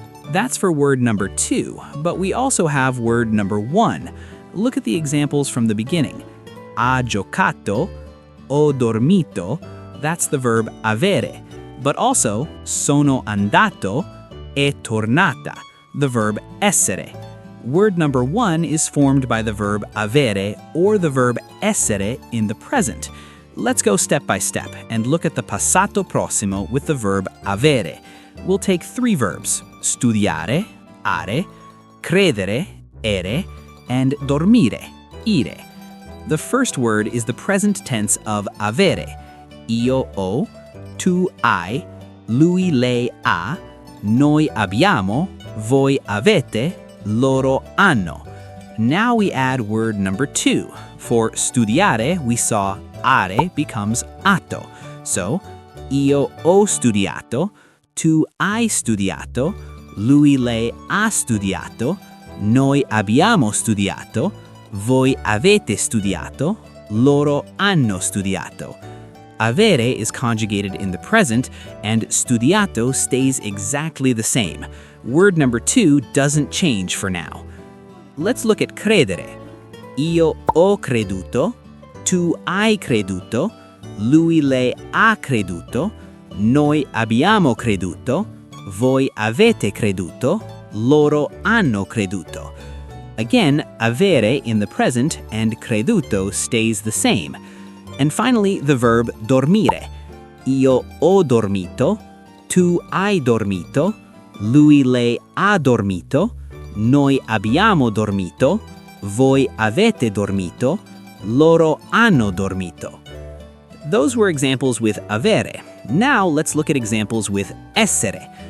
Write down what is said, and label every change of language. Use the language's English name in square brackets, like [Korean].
[English] That's for word number 2, but we also have word number 1. Look at the examples from the beginning. [Italian] Ha giocato, ho dormito, [English] that's the verb [Italian] avere, [English] but also [Italian] sono andato, è tornata, [English] the verb [Italian] essere. [English] Word number 1 is formed by the verb avere or the verb essere in the present. Let's go step by step and look at the passato prossimo with the verb avere. We'll take 3 verbs, studiare, are, credere, ere, and dormire, ire. The first word is the present tense of avere. [Italian] Io ho, tu hai, lui lei ha, noi abbiamo, voi avete, loro hanno. [English] Now we add word number 2. For studiare, we saw are becomes atto. [Italian] So, io ho studiato, tu hai studiato, lui lei ha studiato, noi abbiamo studiato, voi avete studiato, loro hanno studiato. [English] Avere is conjugated in the present, and studiato stays exactly the same. Word number 2 doesn't change for now. Let's look at credere. [Italian] Io ho creduto, tu hai creduto, lui lei ha creduto, noi abbiamo creduto, voi avete creduto, loro hanno creduto. [English] Again, avere in the present and creduto stays the same. And finally, the verb [Italian] dormire. Io ho dormito, tu hai dormito, lui lei ha dormito, noi abbiamo dormito, voi avete dormito, loro hanno dormito. [English] Those were examples with avere. Now let's look at examples with essere.